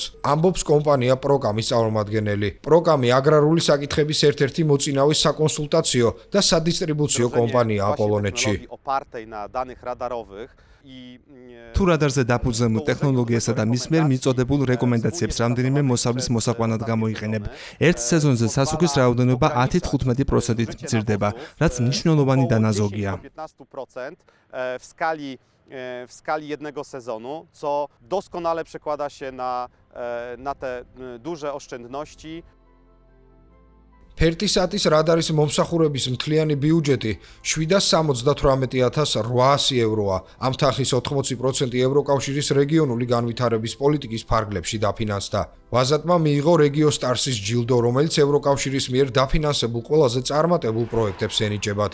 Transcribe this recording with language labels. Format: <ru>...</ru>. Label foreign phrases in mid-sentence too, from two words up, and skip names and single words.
<ka>ამბობს კომპანია პროკამის წარმომადგენელი. პროკამი აგრარული საკითხების ერთ-ერთი მოწინავე საკონსულტაციო და სადისტრიბუციო კომპანიაა პოლონეთში. თუ რადარზე დაფუძნებულ ტექნოლოგიასა და მის მიერ მიწოდებულ რეკომენდაციებს რამდენიმე მოსავლის მოსაყვანად გამოიყენებ. ერთ სეზონზე სასუქის რაოდენობა 10-15%-ით მცირდება, რაც მნიშვნელოვანი დანაზოგია.</ka> <pl>W skali jednego sezonu, co doskonale przekłada się na te duże oszczędności.</pl> <ka>ფერტისტატის რადარის მომსახურების მთლიანი ბიუჯეტი 778,800 ევროა. ამ თანხის 80% ევროკავშირის რეგიონული განვითარების პოლიტიკის ფარგლებში დაფინანსდა. ვაზატმა მიიღო რეგიო სტარსის ჯილდო, რომელიც ევროკავშირის მიერ დაფინანსებულ ყველაზე წარმატებულ პროექტებს ენიჭებათ.</ka>